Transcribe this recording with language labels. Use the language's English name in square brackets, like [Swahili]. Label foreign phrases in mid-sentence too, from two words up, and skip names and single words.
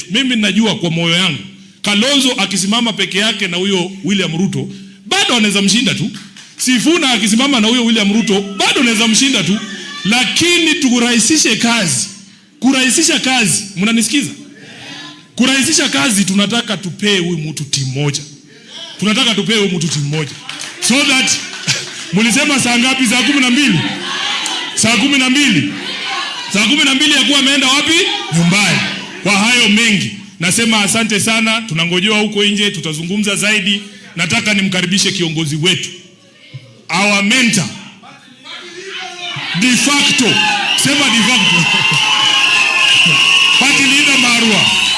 [Swahili] Mimi ninajua kwa moyo yangu, Kalonzo akisimama peke yake na huyo William Ruto, bado anaweza mshinda tu. Sifuna akisimama na huyo William Ruto, bado anaweza mshinda tu. Lakini tukurahisishe kazi. Kurahisisha kazi, mnanisikiza? Kurahisisha kazi, tunataka tupee huyu mtu timu moja. Tunataka tupee huyu mtu timu moja. [English] So that [Swahili] mulisema saa ngapi? Saa 12. Saa 12. Saa 12 ya kuwa ameenda wapi? Nyumbani. Kwa hayo mengi, nasema asante sana. Tunangojewa huko nje, tutazungumza zaidi. Nataka nimkaribishe kiongozi wetu, [English] our mentor [Latin] de facto. [Swahili] Sema [Latin] de facto. [English] Party leader [Swahili] Marua.